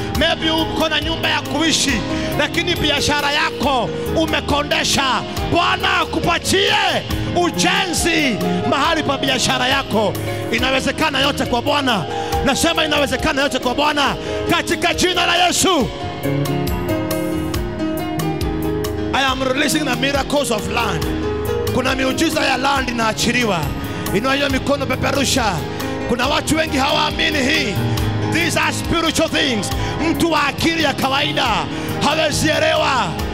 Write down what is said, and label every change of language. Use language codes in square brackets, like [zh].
[sw] Maybe uko na nyumba ya kuishi lakini biashara yako umekondesha. Bwana akupatie ujenzi mahali pa biashara yako. Inawezekana yote kwa Bwana. Nasema inawezekana yote kwa Bwana katika jina la Yesu. [en] I am releasing the miracles of land. [sw] Kuna miujiza ya land inaachiliwa. Inua hiyo mikono, peperusha. Kuna watu wengi hawaamini hii. [en] These are spiritual things. [sw] Mtu wa akili ya kawaida hawezi elewa.